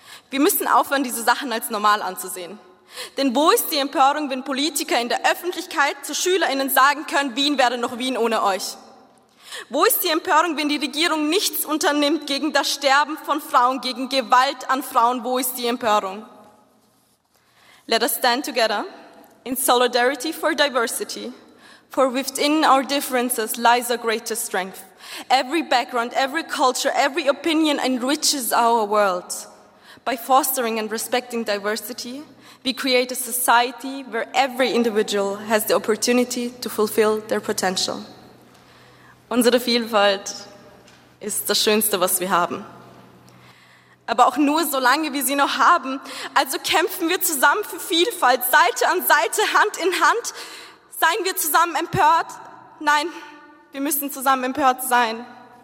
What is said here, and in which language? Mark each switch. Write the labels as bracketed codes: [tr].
[de] Wir müssen aufhören, diese Sachen als normal anzusehen. Denn wo ist die Empörung, wenn Politiker in der Öffentlichkeit zu SchülerInnen sagen können, Wien wäre noch Wien ohne euch? Wo ist die Empörung, wenn die Regierung nichts unternimmt gegen das Sterben von Frauen, gegen Gewalt an Frauen? Wo ist die Empörung? [en] Let us stand together in solidarity for diversity, for within our differences lies our greatest strength. Every background, every culture, every opinion enriches our world. By fostering and respecting diversity, we create a society where every individual has the opportunity to fulfill their potential. [de] Unsere Vielfalt ist das Schönste, was wir haben. Aber auch nur, solange wir sie noch haben. Also kämpfen wir zusammen für Vielfalt, Seite an Seite, Hand in Hand. Seien wir zusammen empört? Nein, wir müssen zusammen empört sein.